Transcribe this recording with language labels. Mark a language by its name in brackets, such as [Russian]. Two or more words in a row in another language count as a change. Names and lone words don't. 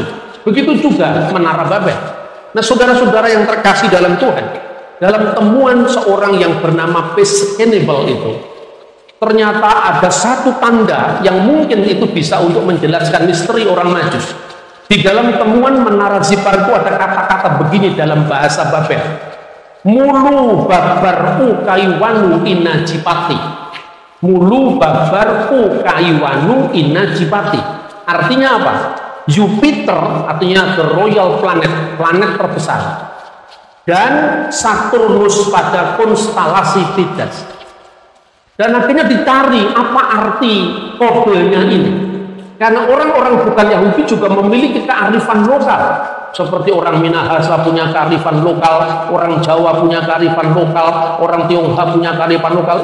[Indonesian] Begitu juga Menara Babel. Nah, saudara-saudara yang terkasih dalam Tuhan, dalam temuan seorang yang bernama Peskenable itu, ternyata ada satu tanda yang mungkin itu bisa untuk menjelaskan misteri orang Majus. Di dalam temuan Menara Zipar itu ada kata-kata begini dalam bahasa Babel. Mulu babar kaiwanu inajipati. Mulu babar kaiwanu inajipati. Artinya apa? Jupiter artinya [English] the royal planet, [Indonesian] planet terbesar. Dan Saturnus pada konstelasi Fides. Dan akhirnya dicari apa arti kodenya ini. Karena orang-orang bukan Yahudi juga memiliki kearifan lokal. Seperti orang Minahasa punya kearifan lokal, orang Jawa punya kearifan lokal, orang Tionghoa punya kearifan lokal.